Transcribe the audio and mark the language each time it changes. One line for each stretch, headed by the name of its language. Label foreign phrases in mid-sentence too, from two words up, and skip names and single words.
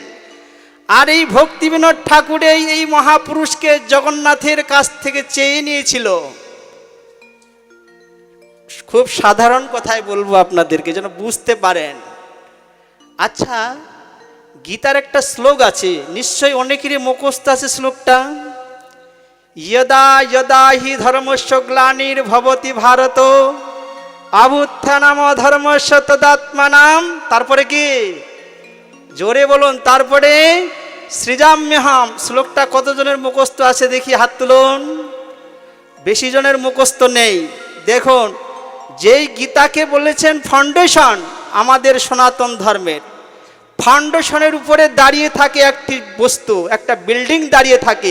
Bangla: আর এই ভক্তিবিনোদ ঠাকুর এই মহাপুরুষকে জগন্নাথের কাছ থেকে চেয়ে নিয়েছিল। খুব সাধারণ কথাই বলবো আপনাদেরকে যেন বুঝতে পারেন। আচ্ছা, গীতার একটা শ্লোক আছে, নিশ্চয়ই অনেকেরই মুখস্থ আছে শ্লোকটা।
Sanskrit: यदा यदा हि धर्मस्य ग्लानिर्भवति भारत अभ्युत्थानम् अधर्मस्य तदात्मानां।
Bangla: তারপরে কি জোরে বলুন, তারপরে সৃজাম্যহম। শ্লোকটা কতজনের মুখস্থ আছে দেখি হাত তুলুন। বেশি জনের মুখস্থ নেই। দেখুন, যেই গীতাকে বলেছেন ফাউন্ডেশন আমাদের সনাতন ধর্মের, ফাউন্ডেশনের উপরে দাঁড়িয়ে থাকে একটি বস্তু, একটা বিল্ডিং দাঁড়িয়ে থাকে।